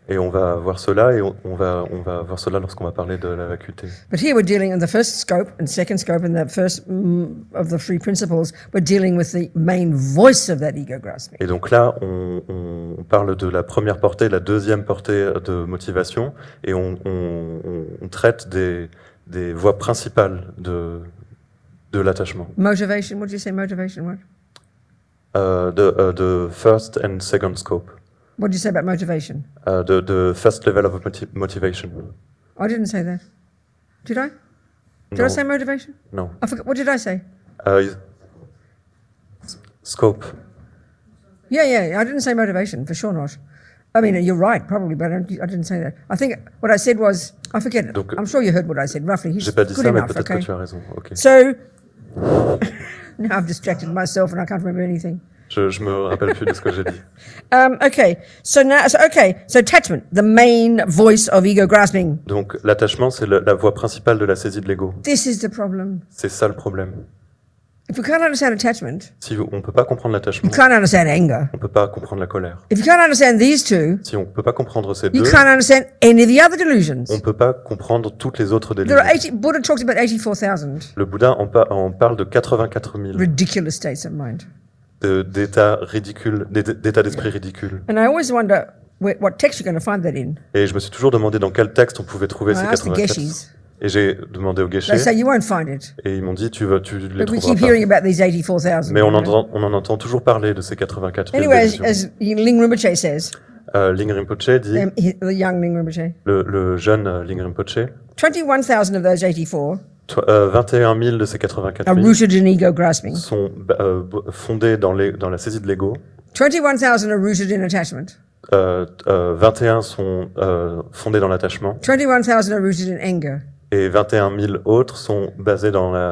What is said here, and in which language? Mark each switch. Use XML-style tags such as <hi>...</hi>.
<fr>Et on va voir cela, et on va voir cela lorsqu'on va parler de la vacuité.</fr> <en>But here we're dealing in the first scope and second scope and the first of the three principles, we're dealing with the main voice of that ego grasping.</en> <fr>Et donc là, on parle de la première portée, la deuxième portée de motivation, et on traite des voies principales de l'attachement.</fr> <en>Motivation, what do you say motivation, what? The first and second scope. What do you say about motivation? The first level of motivation. I didn't say that. Did I? Did I say motivation? No. I forgot. What did I say? Scope. Yeah, I didn't say motivation, for sure not. I mean, you're right, probably, but I didn't say that. I think what I said was, I forget it.</en> <fr>Donc,</fr> <en>I'm sure you heard what I said, roughly.</en> <fr>J'ai pas dit ça, mais peut-être que tu as raison.</fr> <en>Okay. So, now I've distracted myself and I can't remember anything.</en> <fr>Je me rappelle plus de ce que j'ai dit.</fr> <en>Okay, so attachment, the main voice of ego grasping.</en> <fr>Donc l'attachement, c'est la voix principale de la saisie de l'ego.</fr> <en>This is the problem.</en> <fr>C'est ça le problème.</fr> <en>If we can't understand attachment,</en> <fr>si on peut pas comprendre l'attachement,</fr> <en>you can't understand anger.</en> <fr>On peut pas comprendre la colère.</fr> <en>If you can't understand these two,</en> <fr>si on peut pas comprendre ces</fr> <en>you</en> <fr>deux,</fr> <en>can't understand any of the other delusions.</en> <fr>On peut pas comprendre toutes les autres délusions.</fr> <en>Buddha talks about 84,000.</en> <fr>Le Bouddha en parle de 84 000.</fr> <en>Ridiculous states of mind.</en> <fr>D'états ridicules, d'états d'esprit ridicules.</fr> <en>And I always wonder what text you're going to find that in.</en> <fr>Et je me suis toujours demandé dans quel texte on pouvait trouver ces 84. Et j'ai demandé aux Geshe.</fr> <en>They say you won't find it.</en> <fr>Et ils m'ont dit tu les trouveras</fr> <en>we keep hearing about these 84,000.</en> <fr>Mais on en entend toujours parler de ces 84 000.</fr> <en>Anyway, as Ling Rinpoché says.</en> <fr>Ling Rinpoché dit.</fr> <en>The young Ling Rinpoché.</en> <fr>Le jeune Ling Rinpoché.</fr> <en>21,000 of those 84.</en> <fr>21 000 de ces 84 000</fr> <en>are rooted in ego grasping.</en> <fr>Sont fondés dans la saisie de l'ego.</fr> <en>21,000 are rooted in attachment.</en> <fr>21 sont fondés dans l'attachement.</fr> <en>21,000 are rooted in anger.</en> <fr>Et 21 000 autres sont basés dans la</fr>